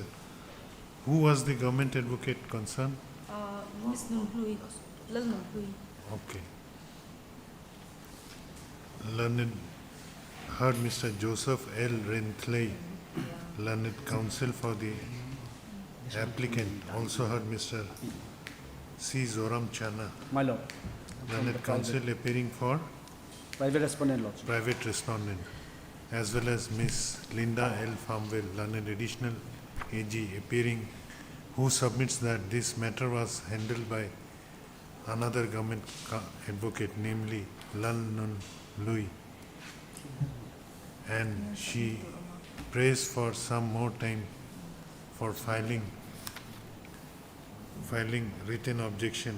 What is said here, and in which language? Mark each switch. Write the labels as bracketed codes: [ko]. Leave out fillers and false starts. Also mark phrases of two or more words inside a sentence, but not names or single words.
[en] Who was the government advocate concerned? Ms. Nunglui, Lal Nunglui. Okay. Learned, heard Mr. Joseph L. Renthley, learned counsel for the applicant. Also heard Mr. C. Zoram Chana, My lord, learned counsel appearing for private respondent lordship. private respondent, as well as Miss Linda L. Farmwell, learned additional AG appearing, who submits that this matter was handled by another government advocate, namely Lal Nun Lui, and she prays for some more time for filing written objection.